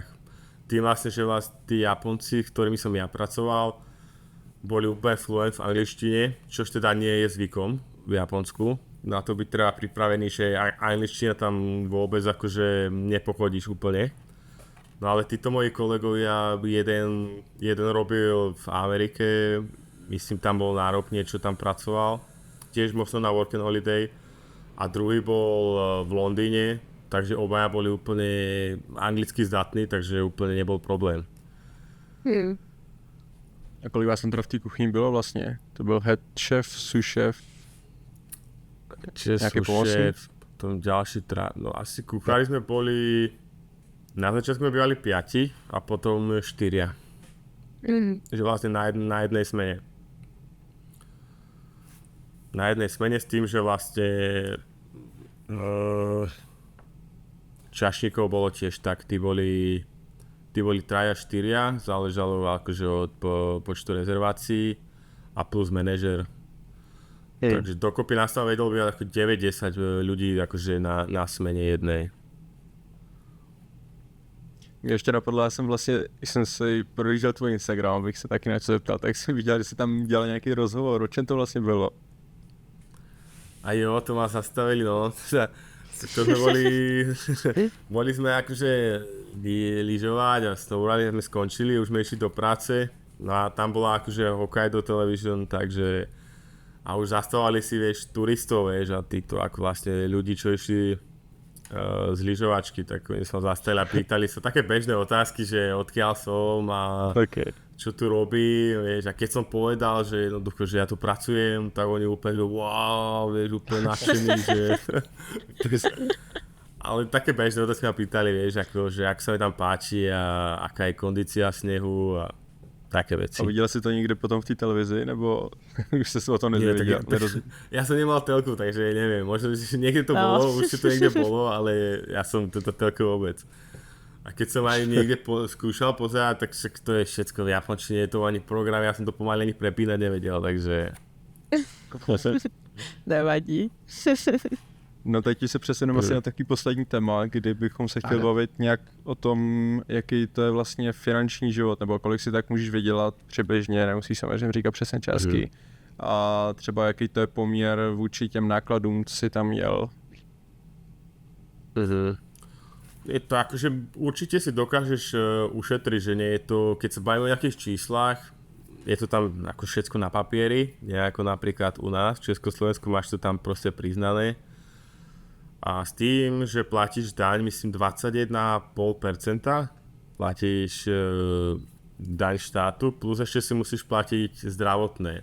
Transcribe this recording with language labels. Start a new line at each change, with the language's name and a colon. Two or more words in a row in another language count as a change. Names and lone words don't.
Slovak: Tým vlastne, že tí Japonci, ktorými som ja pracoval, boli úplne fluent v angličtine, čož teda nie je zvykom v Japonsku. Na to byť treba pripravený, že angličtina tam vôbec akože nepochodíš úplne. No ale títo moji kolegovia, jeden robil v Amerike, myslím tam bol na rok, niečo tam pracoval, tiež možno na
English: work and holiday,
Slovak: a druhý bol v Londýne, takže obaja boli úplne anglicky zdatní, takže úplne nebol problém.
Czech: A kolik vás tam teda v té kuchyni bylo vlastně? To byl
English: head chef, sous chef?
Slovak: Nejaký šéf, potom ďalší no asi kuchári sme boli, na začiatku sme bývali 5 a potom 4. Že vlastne na jednej smene. Na jednej smene s tým, že vlastne čašníkov bolo tiež tak, tí boli 3-4, záležalo akože od počtu rezervácií a plus manažer. Takže dokopy nás tam vedel byť ako 9-10 ľudí akože na smene jednej.
Czech: Mě ještě napadlo, já jsem vlastně, když jsem si projížděl tvůj Instagram, abych se taky něco zeptal, tak jsem viděl, že jsi tam dělal nějaký rozhovor, o čem to vlastně bylo? A jo,
Slovak: to ma zastavili, no. To sme boli sme akože lyžovať a snowboarding sme skončili, už sme išli do práce. No a tam bola akože Hokkaido Television, takže a už zastavovali si, vieš, turistov, vieš, a títo ako vlastne ľudí, čo išli z lyžovačky, tak oni sa zastavili a pýtali sa také bežné otázky, že odkiaľ som a čo tu robí, vieš, a keď som povedal, že jednoducho, že ja tu pracujem, tak oni úplne, že wow, vieš, úplne nadšení, že... Ale také bežné otázky ma pýtali, vieš, ako, že ak sa mi tam páči a aká je kondícia snehu a také veci.
Czech: A viděl jsi to někde potom v té televizi, nebo už jsi se o tom nezvěděl?
Slovak: Ja som nemal telku, takže neviem, možno, že niekde to bolo, už to niekde bolo, ale ja som toto telku vôbec. A keď som aj niekde skúšal pozerať, tak však to je všetko v japončine, je to ani program, ja som to pomaly ani prepínať nevedel, takže...
Czech: Nevadí. No teď se přesuneme asi na takový poslední téma, kdy bychom se chtěli bavit nějak o tom, jaký to je vlastně finanční život, nebo kolik si tak můžeš vydělat přibližně, nemusíš samozřejmě říkat přesně částky. A třeba jaký to je poměr vůči těm nákladům, co si tam měl.
Slovak: Je to akože určite si dokážeš ušetriť, že nie je to, keď sa bavíme o nejakých číslach, je to tam ako všetko na papieri, nie ako napríklad u nás v Československu, máš to tam proste priznané. A s tým, že platíš daň, myslím 21,5%, platíš daň štátu, plus ešte si musíš platiť zdravotné.